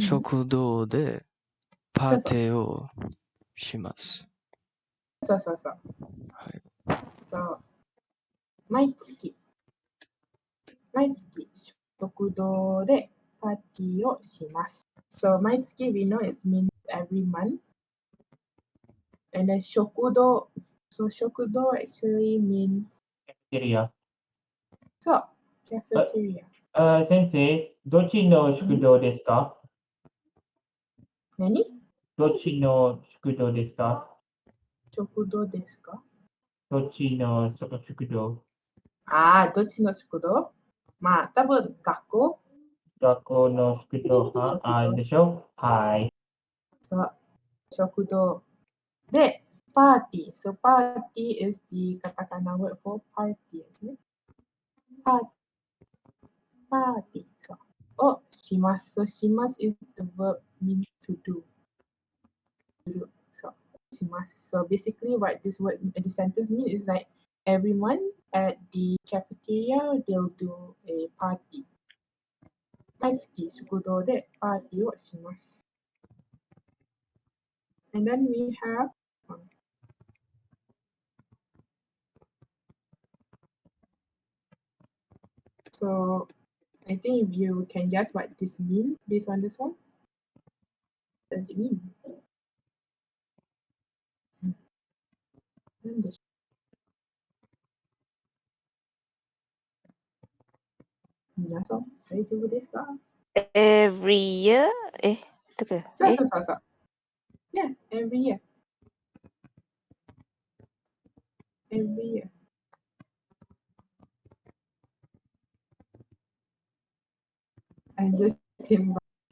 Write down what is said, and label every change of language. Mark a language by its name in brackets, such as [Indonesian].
[Japanese] 食堂でパーティーをします。そう。はい。そう毎月食堂でパーティーをします。 [English] So 毎月 we know it means every month. And then 食堂 so 食堂 actually means Cafeteria. [Japanese] そう [English] cafeteria. [Japanese] 先生、どっちの食堂ですか？何どっちの食堂ですか？食堂ですか？どっちの食堂？どっちの食堂？まあ多分学校の食堂でしょ？はい。そう食堂でパーティー [English] so パーティー is the katakana word for party [Japanese] ですね。パーティーそうをします。 [English] So します is the verb mean to do. [Japanese] そうします。 [English] So basically what this word, the sentence means is like everyone at the cafeteria they'll do a party. [Japanese] 毎月食堂でパーティーをします。 [English] And then we have so I think you can guess what this means based on this one. What does it mean? [Japanese] 何でしょう皆さん大丈夫ですか？ [English] Every year? [Japanese] どこ？そう。 [English] Yeah, every year. Every year. I just came back.